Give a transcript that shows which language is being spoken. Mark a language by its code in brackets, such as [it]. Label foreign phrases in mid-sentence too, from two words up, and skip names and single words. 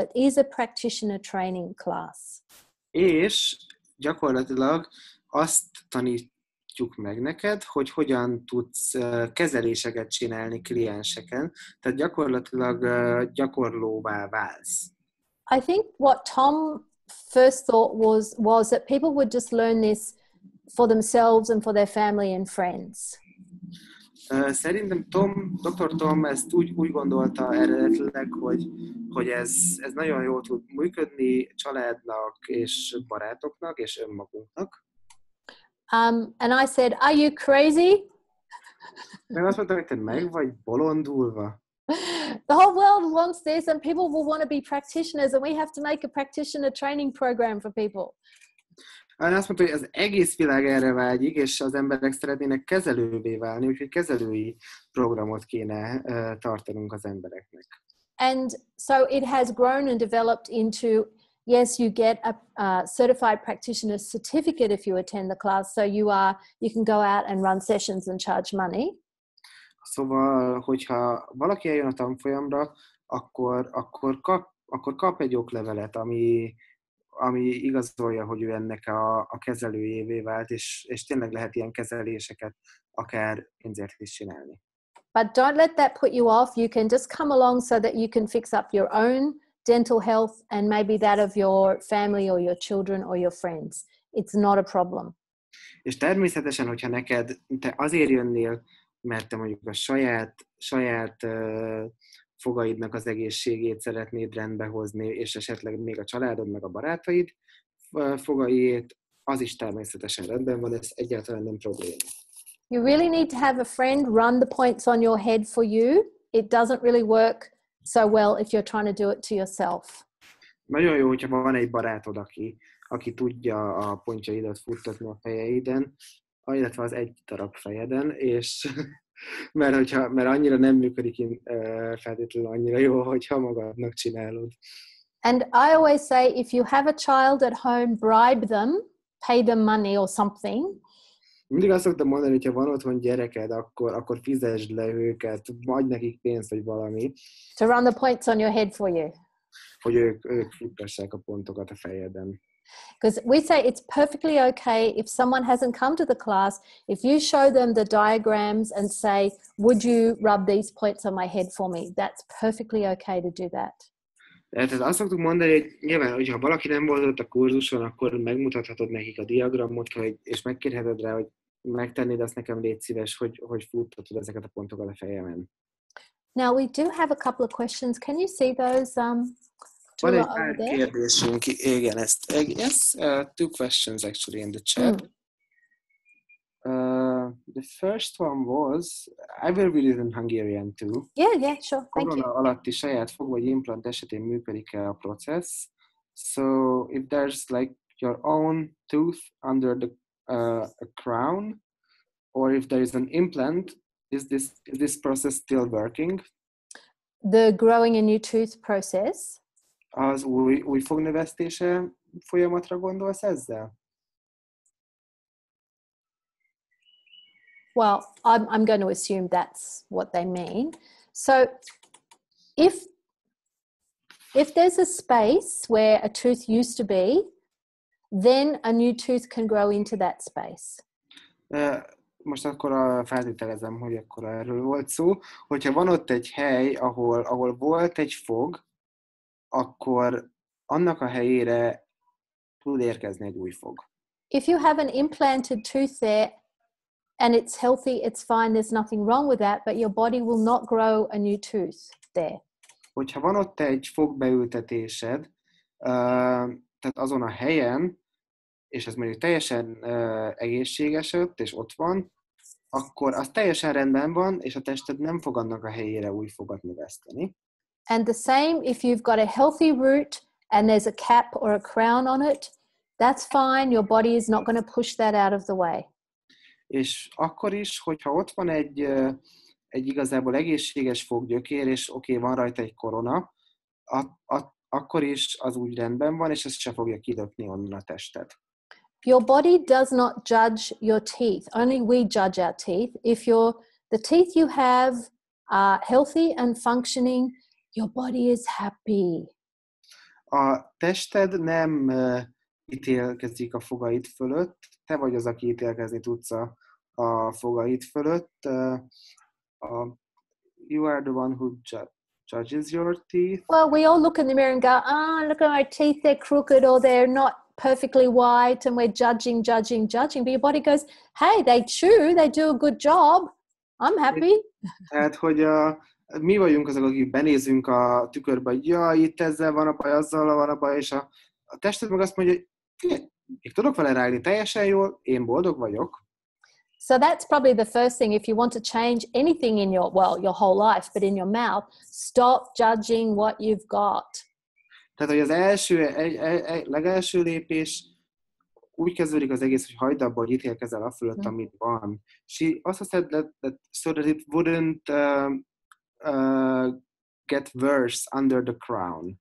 [en] It is a practitioner training class. [hu] És gyakorlatilag azt tanítjuk meg neked, hogy hogyan tudsz kezeléseket csinálni klienseken, tehát gyakorlatilag gyakorlóvá válsz. [en] I think what Tom first thought was that people would just learn this for themselves and for their family and friends. [hu] Szerintem Dr. Tom ezt úgy gondolta eredetileg, hogy ez nagyon jól tud működni családnak és barátoknak és önmagunknak. [en] And I said, are you crazy? [hu] Meg azt mondtam, hogy te meg vagy bolondulva. [en] The whole world wants this, and people will want to be practitioners, and we have to make a practitioner training program for people. [hu] Azt mondta, hogy az egész világ erre vágyik, és az emberek szeretnének kezelővé válni, úgyhogy kezelői programot kéne tartanunk az embereknek. [en] And so it has grown and developed into, yes, you get a certified practitioner certificate if you attend the class, so you can go out and run sessions and charge money. [hu] Szóval, hogyha valaki eljön a tanfolyamra, akkor kap egy oklevelet, ami igazolja, hogy ő ennek a kezelőjévé vált, és tényleg lehet ilyen kezeléseket akár pénzért is csinálni. [en] But don't let that put you off. You can just come along so that you can fix up your own dental health and maybe that of your family or your children or your friends. It's not a problem. [hu] És természetesen, hogyha te azért jönnél, mert te mondjuk a saját fogaidnak az egészségét szeretnéd rendbe hozni, és esetleg még a családod, meg a barátaid fogaiét, az is természetesen rendben van, ez egyáltalán nem probléma. [en] You really need to have a friend run the points on your head for you. It doesn't really work so well if you're trying to do it to yourself. [hu] Nagyon jó, hogyha van egy barátod, aki tudja a pontjaidat futtatni a fejeiden, illetve az egy darab fejeden, és mert annyira nem működik feltétlenül annyira jó, hogyha magadnak csinálod. [en] And I always say, if you have a child at home, bribe them, pay them money or something. [hu] Mindig azt szoktam mondani, hogyha van otthon gyereked, akkor fizesd le őket, adj nekik pénzt, vagy valami. [en] To run the points on your head for you. [hu] Hogy ők futtassák a pontokat a fejeden. [en] Because we say it's perfectly okay if someone hasn't come to the class, if you show them the diagrams and say, would you rub these points on my head for me? That's perfectly okay to do that. [hu] Tehát azt szoktuk mondani, hogy nyilván, hogyha valaki nem volt ott a kurzuson, akkor megmutathatod nekik a diagramot, és megkérheted rá, hogy megtennéd azt nekem, légy szíves, hogy futtatod ezeket a pontokat a fejemen. [en] Now we do have a couple of questions. Can you see those? [hu] Van egy pár kérdésünk, igen, [en] two questions actually in the chat. The first one was, I will read it in Hungarian too. Yeah, sure. Thank you. [hu] Korona alatti saját fog vagy implant esetén működik-e a process? [en] So if there's like your own tooth under a crown, or if there is an implant, is this process still working? The growing a new tooth process? [hu] Az új fognövesztése folyamatra gondolsz ezzel? [en] Well, I'm going to assume that's what they mean. So if there's a space where a tooth used to be, then a new tooth can grow into that space. [hu] Most akkor feltételezem, hogy akkor erről volt szó, hogyha van ott egy hely, ahol volt egy fog, akkor annak a helyére tud érkezni egy új fog. [en] If you have an implanted tooth there and it's healthy, it's fine, there's nothing wrong with that, but your body will not grow a new tooth there. [hu] Hogyha van ott egy fogbeültetésed, tehát azon a helyen, és ez mondjuk teljesen egészséges ott, és ott van, akkor az teljesen rendben van, és a tested nem fog annak a helyére új fogat növeszteni. [en] And the same if you've got a healthy root and there's a cap or a crown on it, that's fine, your body is not going to push that out of the way. [hu] És akkor is, hogyha ott van egy igazából egészséges foggyökér, és van rajta egy korona, akkor is az úgy rendben van, és ezt se fogja kidöpni onnan a tested. [en] Your body does not judge your teeth. Only we judge our teeth. If the teeth you have are healthy and functioning, your body is happy. [hu] A tested nem ítélkezik a fogaid fölött, te vagy az, aki ítélkezni tudsz a fogaid fölött. [en] You are the one who judges your teeth. Well, we all look in the mirror and go, look at my teeth, they're crooked or they're not perfectly white, and we're judging. But your body goes, hey, they chew, they do a good job. I'm happy. [hu] Tehát, hogy mi vagyunk azok, akik benézünk a tükörbe, hogy itt ezzel van a baj, azzal van a baj, és a tested meg azt mondja, hogy még tudok vele rágni teljesen jól, én boldog vagyok. [en] So that's probably the first thing. If you want to change anything in your whole life, but in your mouth, stop judging what you've got. [hu] Tehát, hogy az legelső lépés úgy kezdődik az egész, hogy hagyd abba, hogy ítélkezel a fölött, amit van. [en] She also said that so that it wouldn't get worse under the crown.